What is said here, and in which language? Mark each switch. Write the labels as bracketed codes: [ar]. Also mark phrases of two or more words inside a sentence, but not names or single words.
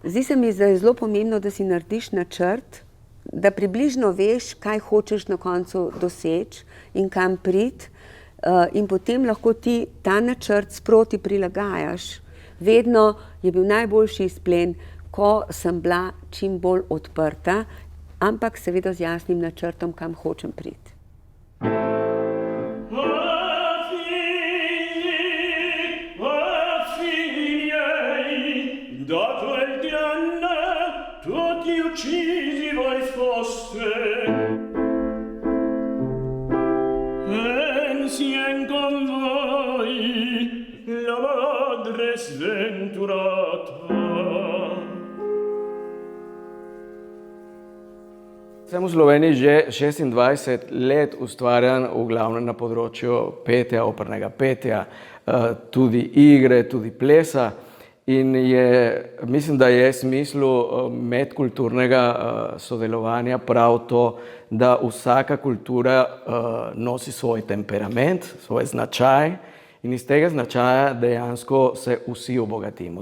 [sl] Zdi se mi, da je zelo pomembno, da si narediš načrt, da približno veš, kaj hočeš na koncu doseči in kam priti, in potem lahko ti ta načrt sproti prilagajaš. Vedno je bil najboljši izplen, ko sem bila čim bolj odprta, ampak seveda z jasnim načrtom, kam hočem priti. [it] Uccisi voi foste, ensien con voi la madre sventurata. [sl] Sem v Sloveniji že 26 let ustvarjam v glavnem na področju petja, opernega petja, tudi igre, tudi plesa. In mislim, da je smislu medkulturnega sodelovanja prav to, da vsaka kultura nosi svoj temperament, svoj značaj in iz tega značaja dejansko se vsi obogatimo.